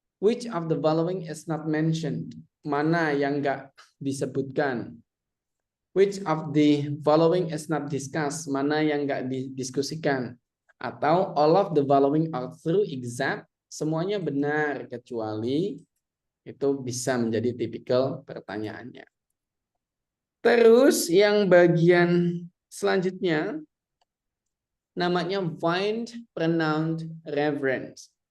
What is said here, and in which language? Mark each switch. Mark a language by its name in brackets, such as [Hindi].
[English] Which of the following is not mentioned? [Indonesian] Mana yang nggak disebutkan? [English] Which of the following is not discussed? [Indonesian] Mana yang nggak didiskusikan? Atau [English] all of the following are true except [Indonesian] semuanya benar kecuali, itu bisa menjadi tipikal pertanyaannya. Terus yang bagian selanjutnya namanya [English] find pronoun reference.